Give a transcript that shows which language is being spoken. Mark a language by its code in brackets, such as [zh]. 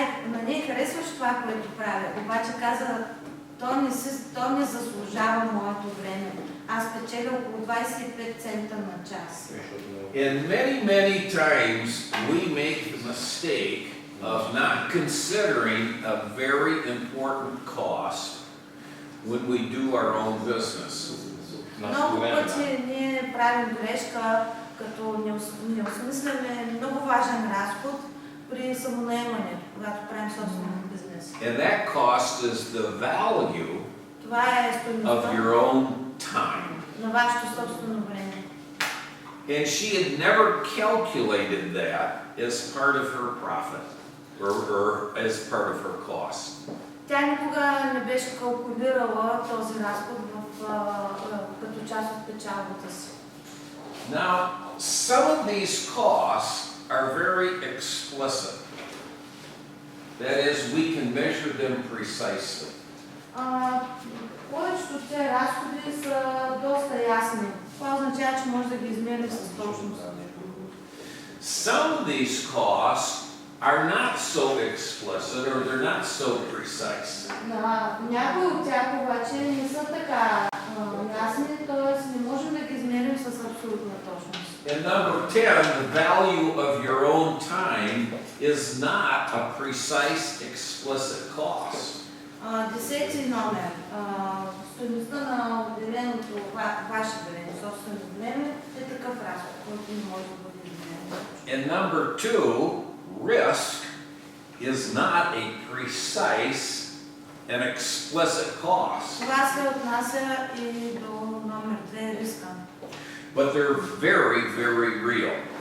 [bg] На нея харесваше това, което правя. Обаче каза, то не заслужава моето време. Аз печеля около 25 цента на час. [en] And many times we make the mistake of not considering a very important cost when we do our own business. [bg] Много пъти ние правим грешка, като не осмисляме много важен разход при самонаемането, когато правим собствен бизнес. [en] And that cost is the value [bg] Това е [en] of [bg] стойността [en] your own time. [bg] на вашето собствено време. [en] And she had never calculated that as part of her profit or as part of her cost. [bg] Тя никога не беше калкулирала този разход като част от печалбата си. [en] Now, some of these costs are very explicit. That is, we can measure them precisely. [bg] Повечето от тези разходи са доста ясни. Това означава, че може да ги измерим с точност. [en] Some of these costs are not so explicit or they're not so precise. [bg] Някои от тях обаче не са така ясни, т.е. не можем да ги измерим с абсолютна точност. [en] And number 10, the value of your own time is not a precise, explicit cost. [bg] 10 номер. Стойността на отделеното ваше време, собствено време, е такъв разход, който не може да бъде измерен. [en] And number 2, risk is not a precise and explicit cost. [bg] Това се отнася и до номер 2, риска. [en] But they're very, very real.